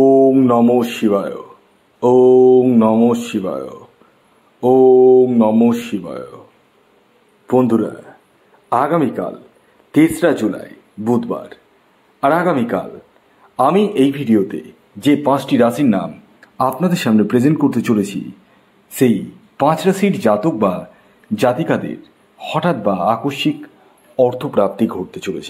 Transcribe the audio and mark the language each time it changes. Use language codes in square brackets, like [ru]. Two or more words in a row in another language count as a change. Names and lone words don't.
[sa] ওং নমো শিবায়। ওং নমো শিবায়। ওং নমো শিবায়। [bn] বন্ধুরা, আগামীকাল 3রা জুলাই বুধবার, আর আগামীকাল আমি এই ভিডিওতে যে 5টি রাশির নাম আপনাদের সামনে প্রেজেন্ট করতে চলেছি, সেই 5 রাশির জাতক বা জাতিকাদের হঠাৎ বা আকস্মিক অর্থপ্রাপ্তি ঘটতে চলেছে।